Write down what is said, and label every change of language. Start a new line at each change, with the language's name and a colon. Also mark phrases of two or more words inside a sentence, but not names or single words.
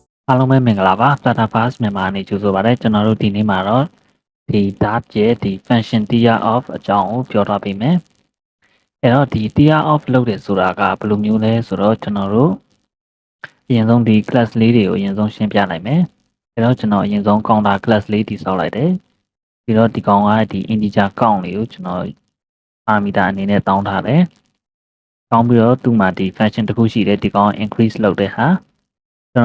Burmese: အားလုံးပဲမင်္ဂလာပါ FlutterVerse မြန်မာအနေကြိုဆိုပါရစေကျွန်တော်တို့ဒီနေ့မှာတော့ဒီ Dart ရဲ့ဒီ
English: function tier of
Burmese: အကြောင်းကိုပြောထားပေးမယ်အဲ့တော့ဒီ
English: tier of
Burmese: လုပ်တယ်ဆိုတာကဘယ်လိုမျိုးလဲဆိုတော့ကျွန်တော်တို့အရင်ဆုံးဒီ class လေးတွေကိုအရင်ဆုံးရှင်းပြနိုင်မယ် အဲ့တော့ကျွန်တော်အရင်ဆုံး
English: counter class
Burmese: လေးတည်ဆောက်လိုက်တယ်ပြီးတော့ဒီကောင်ကဒီ
English: integer count
Burmese: လေးကိုကျွန်တော် parameter အနေနဲ့တောင်းထားတယ်တောင်းပြီးတော့သူ့မှာဒီ function တစ်ခုရှိတယ်ဒီကောင် increase လုပ်တဲ့ဟာကျွန်